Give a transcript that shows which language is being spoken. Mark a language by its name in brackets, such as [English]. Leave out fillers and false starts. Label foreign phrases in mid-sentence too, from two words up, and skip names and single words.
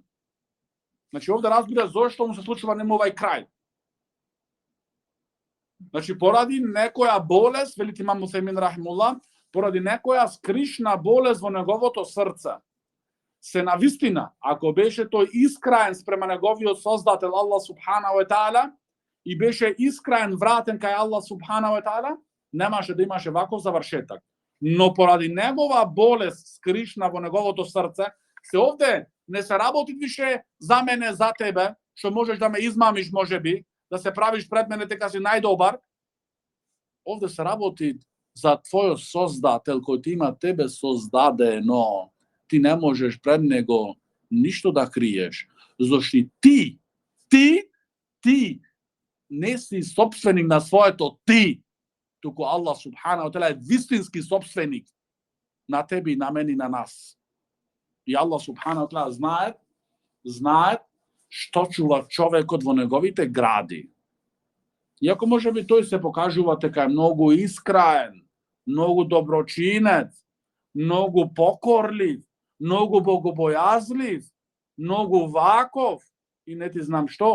[Macedonian] Овде разбира зошто му се случува нему овај крај. Поради некоја болест, велите имам Уфемин рахимуллах, поради некоја скришна болест во неговото срце. Се навистина, ако беше тој искраен спрема неговиот создател Аллах [Arabic] سبحانه وتعالى [Macedonian] и беше искраен вратен кај Аллах [Arabic] سبحانه وتعالى, [Macedonian] немаше да имаше ваков завршеток. Но поради негова болест скришна во неговото срце, се овде не се работи више за мене, за тебе, што можеш да ме измамиш можеби, да се правиш пред мене дека си најдобар. Овде се работи за твојот создател кој ти има тебе создадено. Ти не можеш пред него ништо да криеш, зашто ти не си собственик на своето ти, туку Аллах [Arabic] سبحانه وتعالى [Macedonian] е вистински собственик на тебе и на мене и на нас. И Аллах [Arabic] سبحانه وتعالى [Macedonian] знае што чува човекот во неговите гради. Иако можеби тој се покажува дека е многу искраен, многу доброчинец, многу покорлив, многу богобојазлив, многу ваков и не ти знам што.